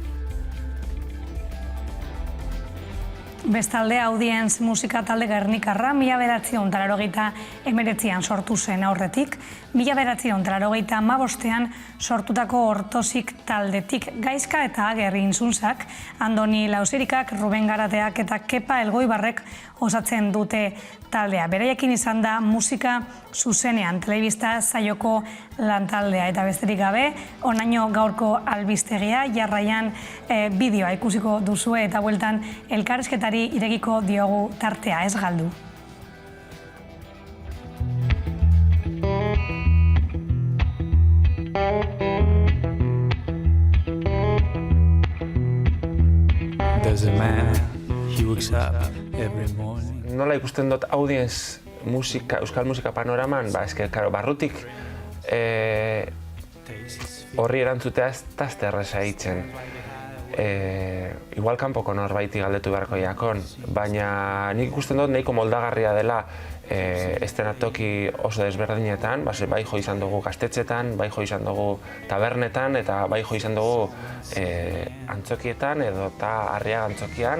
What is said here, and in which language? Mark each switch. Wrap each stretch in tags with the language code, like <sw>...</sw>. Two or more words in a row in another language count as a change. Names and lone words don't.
<eu>Bestalde, Audienz musika talde Gernikarra 1989an sortu zen aurretik, 1985an sortutako Ortozik taldetik Gaizka eta Ager Inzunzak, Andoni Lausirikak, Ruben Garateak eta Kepa Elgoibarrek osatzen dute taldea. Beraiekin izan da musika zuzenean telebista saioko lantaldea eta besterik gabe, onaino gaurko albistegia, jarraian bideoa ikusiko duzue eta bueltan elkarrizketari irekiko diogu tartea, ez galdu.</eu> <en>There's a man, he wakes up every morning.</en> <eu>Nola ikusten dut audience musika, euskal musika panoraman, eske, barrutik horri erantzutea ez dazte erresa egiten. Igual kanpoko norbaiti galdetu beharko jakon, baina nik ikusten dut nahiko moldagarria dela estenatoki oso desberdinetan, bai jo izan dugu gaztetxetan, bai jo izan dugu tabernetan, eta bai jo izan dugu antzokietan edo eta Arriaga antzokian.</eu>